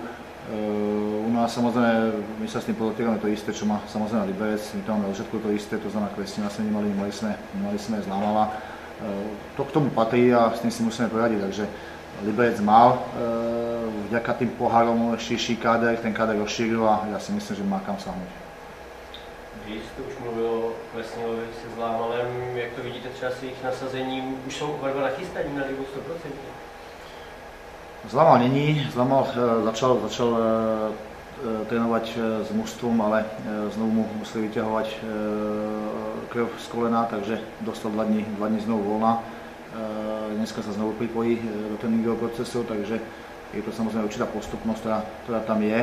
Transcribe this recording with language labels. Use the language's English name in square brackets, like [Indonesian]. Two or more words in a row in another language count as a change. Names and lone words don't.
[Slovak] U nás samozrejme, my sa s tým podotýkame to isté, čo má samozrejme Liberec, my tam máme všetko to isté, to znamená Kvestina sme mali sme Zlámala. To k tomu patrí a s tým si musíme poradiť, takže Liberec mal vďaka tým pohárom širší káder, ten káder rozšíril a ja si myslím, že má kam sáhnuť. [Czech] Když jste už mluvil o Kvesnilovi se Zlámalem, jak to vidíte třeba s jejich nasazením, už jsou oba dva nachystaní na ligu 100%? Zlámal není, [Slovak] Zlámal začal trénovať s mužstvom, ale znovu mu museli vyťahovať krv z kolena, takže dostal 2 dní znovu voľna. Dneska sa znovu pripojí do tréningového procesu, takže je to samozrejme určitá postupnosť, ktorá tam je.